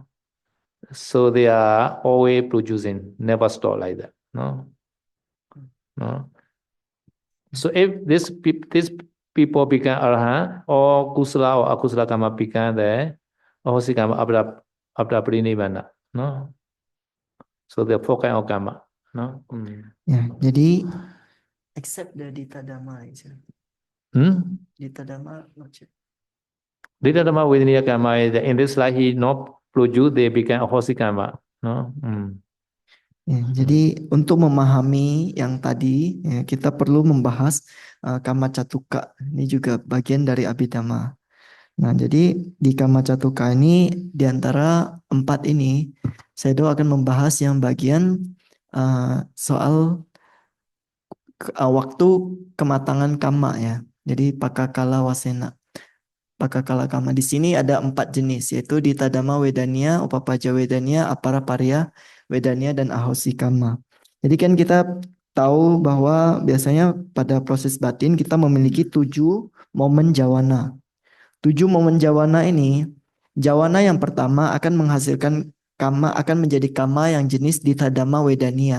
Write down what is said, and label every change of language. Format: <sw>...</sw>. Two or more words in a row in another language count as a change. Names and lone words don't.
<en>So they are always producing, never stop like that, no? No? So if this people become arahant, or kusala or akusala karma become the ahosi karma after parinibbana, no? So they focus on karma, no?</en> <id>Ya, jadi</id> <en>except the Dita Dhamma, Dita Dhamma not yet. Dita Dhamma vedaniya karma is in this life he not produce, they become ahosi karma, no?</en> <id>Ya, jadi untuk memahami yang tadi ya, kita perlu membahas Kama Catuka. Ini juga bagian dari Abhidhamma. Nah, jadi di Kama Catuka ini di antara 4 ini Sayadaw akan membahas yang bagian soal waktu kematangan kama ya. Jadi pakakala wasena. Pakakala kama di sini ada 4 jenis yaitu Dita Dhamma Wedaniya, Upapaja Wedaniya, Aparaparya Wedaniya dan Ahosi kama. Jadi kan kita tahu bahwa biasanya pada proses batin kita memiliki 7 momen jawana. 7 momen jawana ini, jawana yang pertama akan menghasilkan kama, akan menjadi kama yang jenis Dita Dhamma Wedaniya.</id>